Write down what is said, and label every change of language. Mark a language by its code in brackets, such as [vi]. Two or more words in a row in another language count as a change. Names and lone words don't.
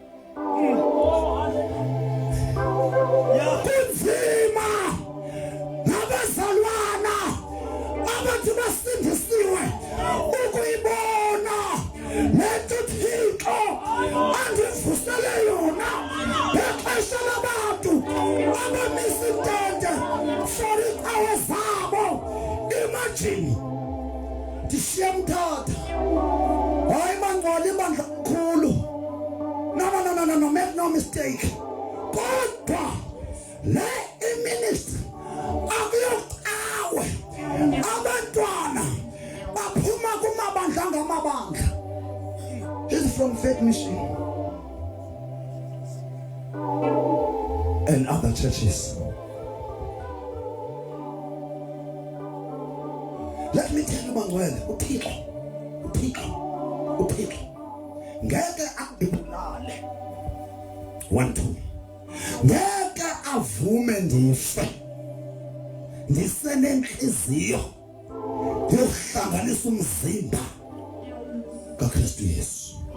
[xh] Kunzima ngabazalwana abathi basindisiwe ukuyibona lento Thixo andivusele yona ngexesha labantu abamisintente for iicawa zabo. Imagine ndishiye mthatha, hayi bangcwala ibandla kakhulu. [en] No, make no mistake. [xh] Kodwa le iministry akuyocawe abantwana baphuma kumabandla ngamabandla. [en] This is from Faith Mission and other churches. Let me tell you Bangwele, [zu] uThixo ngeke akubulale. 1 2 ngeke avume ndife ndisenenhliziyo yokuhlanganisa umzimba kaKristu Yesu.